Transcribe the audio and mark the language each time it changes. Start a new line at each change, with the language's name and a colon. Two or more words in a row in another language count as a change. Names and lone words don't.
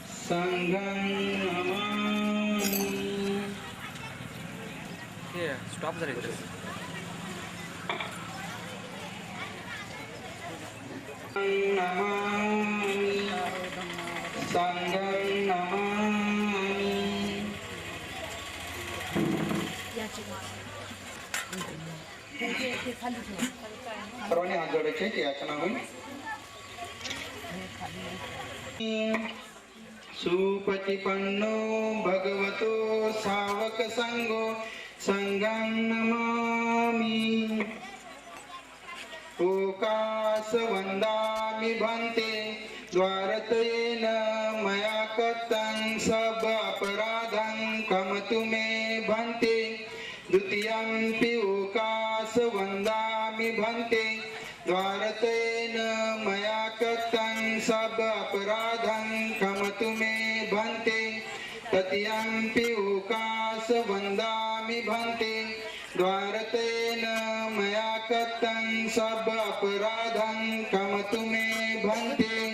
Pali: संघं नमामि
Marathi: स्टॉप झाले
Pali: नमामि संघं नमामि
Marathi: सर्वांनी हात जोडायचे की याचना होईल
Pali: सुपतिपन्नो भगवतो सावक संगो संघं नमामि ओकास वंदामि भन्ते द्वारतयेन मया कृतं सब अपराधं कमतु मे भन्ते द्वितीयंपि ओकास वंदामि भन्ते द्वारतयेन मया कृतं सब अपराधं कमतु मे भन्ते तृतीयंपि ओकास वंदामि भन्ते द्वारतयेन मया कृतं सब अपराधं कमतु मे भन्ते